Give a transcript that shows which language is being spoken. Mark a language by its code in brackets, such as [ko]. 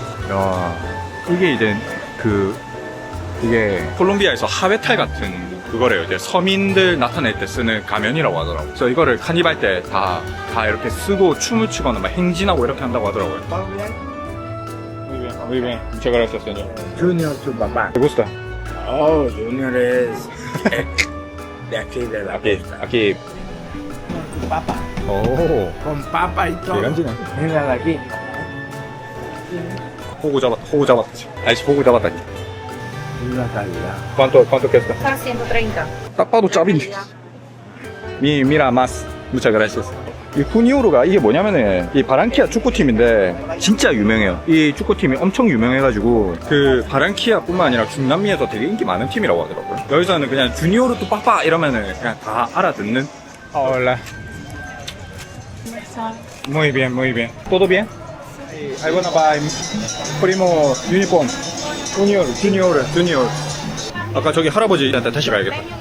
[ko] 야, 이게 이제 이게 콜롬비아에서 하회탈 같은 그거래요. 이제 서민들 나타낼 때 쓰는 가면이라고 하더라고요. 그래서 이거를 카니발 때 다 이렇게 쓰고 춤을 추거나 막 행진하고 이렇게 한다고 하더라고요. [es] Muy bien. Muchas gracias, señor. Junior, su papá. ¿Te gusta? Oh, Junior es de aquí, de la costa. Aquí. Papa. 오, Con papa y todo. [ko] 기간지네. [es] Mira de aquí. [ko] 호구 잡았다. 아이씨, 호구 잡았다. [es] Una calidad. ¿Cuánto cuesta? Está 130. [ko] 딱 봐도 짭인데. [es] Mira más. Muchas gracias. [ko] 이 후니오르가 이게 뭐냐면은 이 바랑키아 축구팀인데 진짜 유명해요. 이 축구팀이 엄청 유명해가지고 그 바랑키아뿐만 아니라 중남미에서 되게 인기 많은 팀이라고 하더라고요. 여기서는 그냥 주니오르 또 빠빠 이러면은 그냥 다 알아듣는. [es] Hola. Muy bien. ¿Todo bien? [en] I wanna buy primo uniform. [es] Junior. [ko] 아까 저기 할아버지한테 다시 가야겠다.